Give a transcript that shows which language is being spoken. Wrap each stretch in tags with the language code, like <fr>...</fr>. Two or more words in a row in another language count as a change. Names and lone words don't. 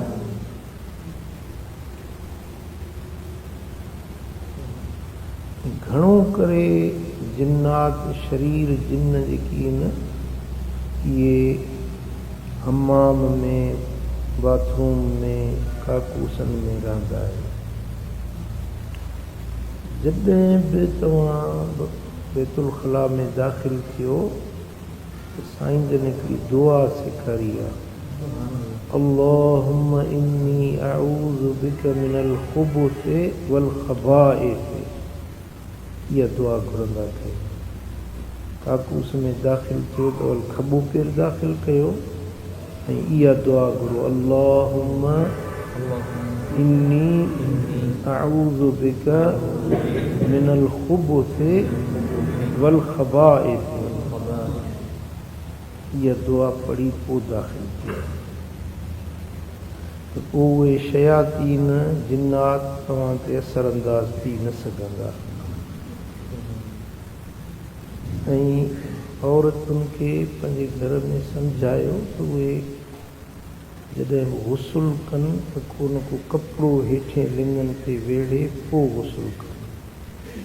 <sd>घणो करे जिन्नात शरीर जिन्न जेकी आहिनि इहे हमाम में, बाथरूम में, काकूसनि में रहंदा आहिनि। जॾहिं बि तव्हां बैतुल ख़ला में दाख़िल थियो त साईं जन हिकिड़ी दुआ सेखारी आहे,</sd> <ar>اللهم إني أعوذ بك من الخبث والخبائث.</ar> <sd>इहा दुआ घुरंदा कयो। काकूस में दाख़िल थियो त वल खॿो पेर दाख़िल कयो ऐं इहा दुआ घुरो,</sd> <ar>اللهم إني أعوذ بك من الخبث والخبائث.</ar> <sd>इहा दुआ पढ़ी पोइ दाख़िल थियो त पोइ उहे शयातीन जिन्नात तव्हां ते असरअंदाज़ थी न सघंदा। ऐं औरतुनि खे पंहिंजे घर में सम्झायो त उहे जॾहिं गुस्ल कनि त को न को कपिड़ो हेठे लिङनि ते वेड़े पोइ गुस्ल कनि।</sd>